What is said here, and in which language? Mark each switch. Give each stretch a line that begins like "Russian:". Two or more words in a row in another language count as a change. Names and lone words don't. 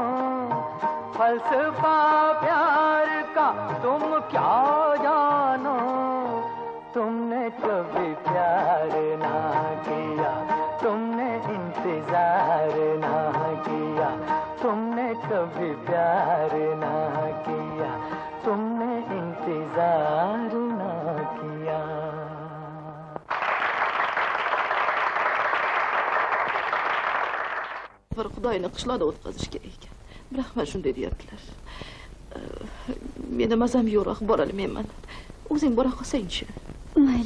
Hindi: फलसफा प्यार का तुम क्या जानो, तुमने कभी प्यार ना किया, तुमने इंतजार ना किया, तुमने कभी प्यार ना किया, तुमने इंतजार ना किया।
Uzbek: bir Xudoyni qishloqda o'tkazish kerak ekan. Biroq men shunday deyaptilar. Meni mazam yo'q, bora olmayman. O'zing bora qolsang-chi. Mayli.